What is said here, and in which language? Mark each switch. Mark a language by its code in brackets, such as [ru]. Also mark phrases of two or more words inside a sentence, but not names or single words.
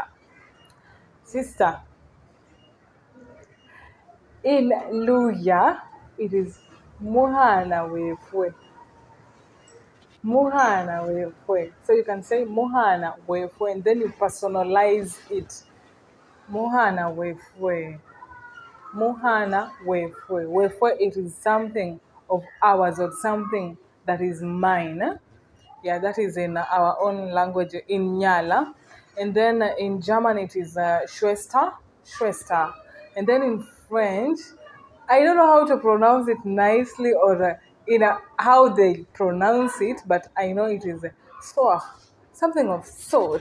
[en] Sister. In Luya it is [luy] Muhana Wefwe. Muhana Wefwe. [en] So you can say [luy] Muhana Wefwe, [en] and then you personalize it. [luy] Muhana Wefwe. Muhana Wefwe. [en] Wefwe, it is something of ours or something that is mine. Yeah, that is in our own language, in Nyala. And then in German it is [de] Schwester, Schwester. [en] And then in French, I don't know how to pronounce it nicely or how they pronounce it, but I know it is soir, something of sort.